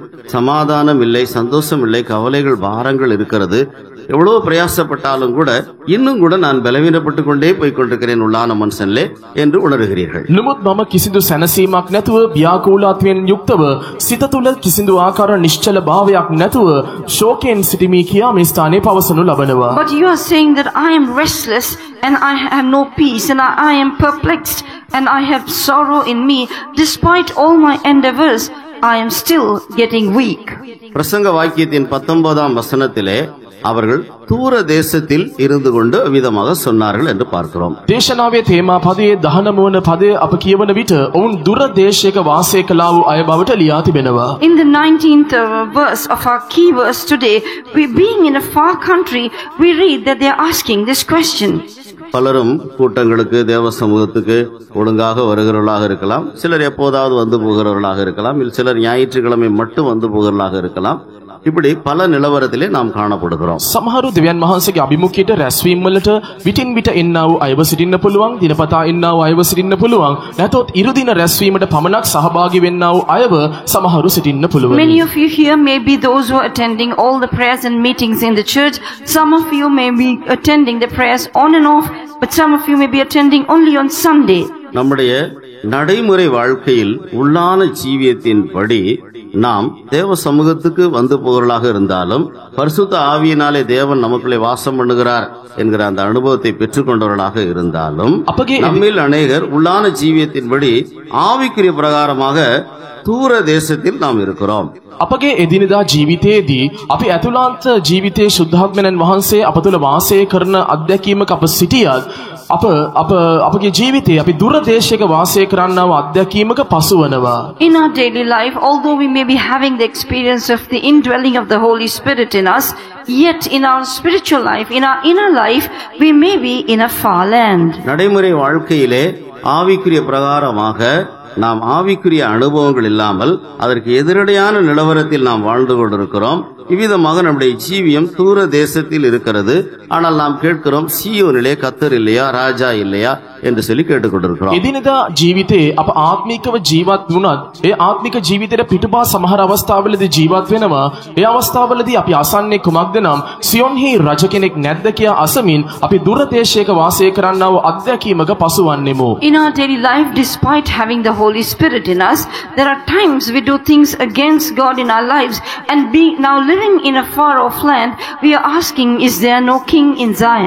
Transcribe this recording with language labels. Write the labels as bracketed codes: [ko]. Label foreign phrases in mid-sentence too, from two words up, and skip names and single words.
[ta] சமாதானம் இல்லை, சந்தோஷம் இல்லை, கவலைகள், பாரங்கள் இருக்கிறது. எவ்வளவு பிரயாசப்பட்டாலும் கூட இன்னும் கூட நான் பலவீனப்பட்டு கொண்டே போய் கொண்டிருக்கிறேன் உள்ளான மனுஷன்லே என்று உணர்கிறீர்கள். [si] නමුත් මම කිසිදු සැනසීමක් නැතුව ව්‍යාකූලාත්වයෙන් යුක්තව සිත තුළ කිසිදු ආකාර නිශ්චල භාවයක් නැතුව ශෝකයෙන් සිටිමි කියා මේ ස්ථානයේ පවසනු ලබනවා. [en] But you are saying that I am restless and I have no peace and I am perplexed and I have sorrow in me. Despite all my endeavors, I am still getting weak. [ta] பிரசங்க வாக்கியத்தின் 19 வசனத்திலே அவர்கள் தூர தேசத்தில் இருந்து கொண்டு விதமாக சொன்னார்கள் என்று பார்க்கிறோம். [si] දේශනාවේ තේමා පදයේ 19 වන පදය අප කියවන විට ඔවුන් දුර දේශයක වාසය කළා වූ අය බවට ලියා තිබෙනවා. [en] In the 19th verse of our key verse today, we being in a far country, we read that they are asking this question. [ta] பலரும் கூட்டங்களுக்கு தேவ சமூகத்துக்கு ஒழுங்காக வருகிறவர்களாக இருக்கலாம், சிலர் எப்போதாவது வந்து போகிறவர்களாக இருக்கலாம், சிலர் ஞாயிற்றுக்கிழமை மட்டும் வந்து போகிறவர்களாக இருக்கலாம். இப்படி பல நிலவரத்திலே நாம் காணப்படுகிறோம். [si] සමහරු දෙවියන් වහන්සේගේ අභිමුඛයට රැස්වීම වලට විටින් විට එන්නා වූ අයව සිටින්න පුළුවන්, දිනපතා එන්නා වූ අයව සිටින්න පුළුවන්. නැතොත් ඉරුදින රැස්වීමට පමණක් සහභාගී වෙන්නා වූ අයව සමහරු සිටින්න පුළුවන්. [en] Many of you here may be those who are attending all the prayers and meetings in the church. Some of you may be attending the prayers on and off, but some of you may be attending only on Sunday. [ta] நம்முடைய நடைமுறை வாழ்க்கையில் உள்ளான ஜீவியத்தின்படி நாம் தேவ சமூகத்துக்கு வந்து போகிறவர்களாக இருந்தாலும் பரிசுத்த ஆவியினாலே தேவன் நமக்குள்ளே வாசம் பண்ணுகிறார் என்கிற அந்த அனுபவத்தை பெற்றுக்கொண்டவர்களாக இருந்தாலும் நம்மில் அநேகர் உள்ளான ஜீவியத்தின்படி ஆவிக்குரிய பிரகாரமாக தூர தேசத்தில் நாம் இருக்கிறோம். [si] අපගේ එදිනෙදා ජීවිතයේදී අපි ඇතුළාන්ත ජීවිතයේ ශුද්ධාත්මයන් වහන්සේ අප තුළ වාසය කරන අත්දැකීමක අප සිටියත් අපගේ ජීවිතයේ අපි දුර දේශයක වාසය කරන්නා වූ අත්දැකීමක පසුවනවා. [en] In our daily life, although we may be having the experience of the indwelling of the Holy Spirit in us, yet in our spiritual life, in our inner life, we may be in a far land. [ta] நடைமுறை வாழ்க்கையிலே ஆவிக்குரிய பிரகாரமாக நாம் ஆவிக்குரிய அனுபவங்கள் இல்லாமல் அதற்கு எதிரடையான நிலவரத்தில் நாம் வாழ்ந்து கொண்டிருக்கிறோம். இவ்விதமாக நம்முடைய ஜீவியம் தூர தேசத்தில் இருக்கிறது. ஆனால் நாம் கேட்கிறோம், சீயோனிலே கர்த்தர் இல்லையா, ராஜா இல்லையா என்று சொல்லி கேட்டுக்கொண்டிருக்கிறோம். [si] එදිනෙදා ජීවිතේ අප ආත්මිකව ජීවත් වුණත් ඒ ආත්මික ජීවිතේට පිටුපා සමහර අවස්ථාවලදී ජීවත් වෙනවා. ඒ අවස්ථාවලදී අපි අසන්නේ කුමක්ද නම් සියොන්හි රජ කෙනෙක් නැද්ද කියා අසමින් අපි දුර දේශයක වාසය කරන්නා වූ අත්දැකීමක පසුවන්නෙමු. [en] In our daily life, despite having the Holy Spirit in us, there are times we do things against God in our lives, and being now living in a far off land, we are asking, is there no king in Zion?